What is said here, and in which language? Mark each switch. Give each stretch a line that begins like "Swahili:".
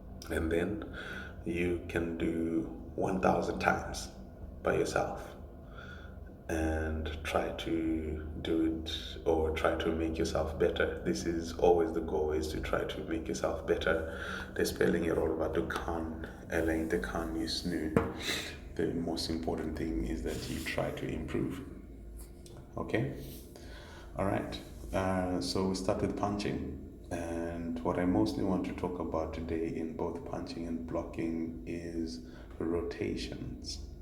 English: And then you can do 1,000 times by yourself and try to do it, or try to make yourself better. This is always the goal, is to try to make yourself better.
Swedish: Det spelar ingen roll vad du kan eller inte kan just nu.
English: The most important thing is that you try to improve. Okay? Alright, so we start with punching. And what I mostly want to talk about today in both punching and blocking is rotations.